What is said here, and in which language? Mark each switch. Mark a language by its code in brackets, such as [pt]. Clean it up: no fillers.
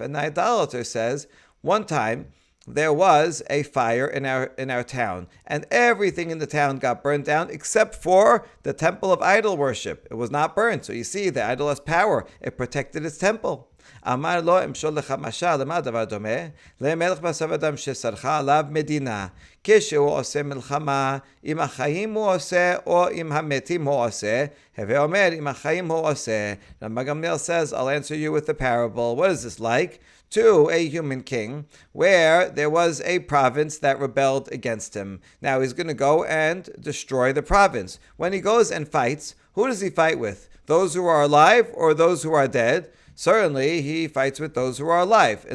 [en] And the idolater says, one time there was a fire in our town, and everything in the town got burned down except for the temple of idol worship. It was not burned. So you see, the idol has power. It protected its temple. [he] Amar lo emshol lecha mashal lema davar domeh lemelech basav adam shesarcha alav medina כשהוא עושה מלחמה עם החיים הוא עושה או עם המתים הוא עושה. הווה אומר עם החיים הוא עושה. [en] Rabban Gamliel says, I'll answer you with the parable. What is this like? To a human king where there was a province that rebelled against him. Now he's going to go and destroy the province. When he goes and fights, who does he fight with? Those who are alive or those who are dead? Certainly, he fights with those who are alive.